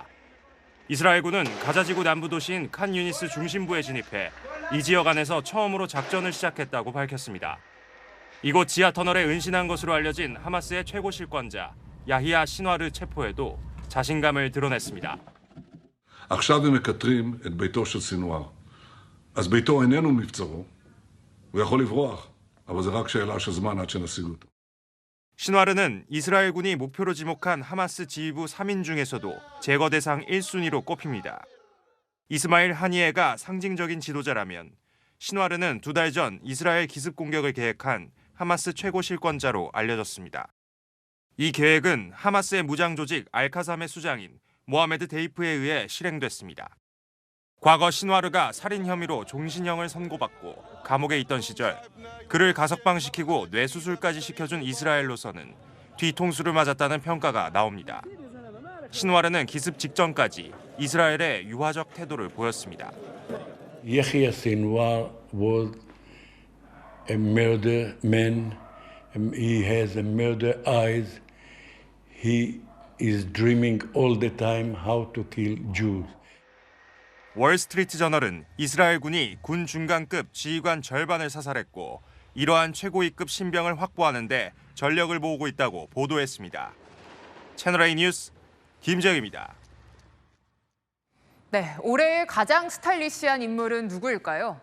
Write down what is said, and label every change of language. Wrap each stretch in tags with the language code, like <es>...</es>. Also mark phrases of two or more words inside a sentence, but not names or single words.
<ko>이스라엘군은 가자지구 남부 도시인 칸 유니스 중심부에 진입해 이 지역 안에서 처음으로 작전을 시작했다고 밝혔습니다. 이곳 지하 터널에 은신한 것으로 알려진 하마스의 최고 실권자 야히야 신와르 체포에도 자신감을 드러냈습니다.</ko> <he>עכשיו הם מקטרים את ביתו של סינואר. אז ביתו איננו מבצרו. הוא יכול לברוח, אבל זה רק שאלה של זמן עד שנשיג אותו.</he> <ko>신와르는 이스라엘군이 목표로 지목한 하마스 지휘부 3인 중에서도 제거 대상 1순위로 꼽힙니다. 이스마일 하니에가 상징적인 지도자라면 신와르는 2달 전 이스라엘 기습 공격을 계획한 하마스 최고 실권자로 알려졌습니다. 이 계획은 하마스의 무장 조직 알카삼의 수장인 모하메드 데이프에 의해 실행됐습니다. 과거 신와르가 살인 혐의로 종신형을 선고받고 감옥에 있던 시절 그를 가석방시키고 뇌수술까지 시켜준 이스라엘로서는 뒤통수를 맞았다는 평가가 나옵니다. 신와르는 기습 직전까지 이스라엘의 유화적 태도를 보였습니다.</ko> <en>Yahya Sinwar was a murder man. He has a murder eyes. He is dreaming all the time how to kill Jews.</en> <ko>월스트리트 저널은 이스라엘군이 군 중간급 지휘관 절반을 사살했고 이러한 최고위급 신병을 확보하는 데 전력을 모으고 있다고 보도했습니다. 채널A 뉴스 김재영입니다. 네, 올해의 가장 스타일리시한 인물은 누구일까요?</ko>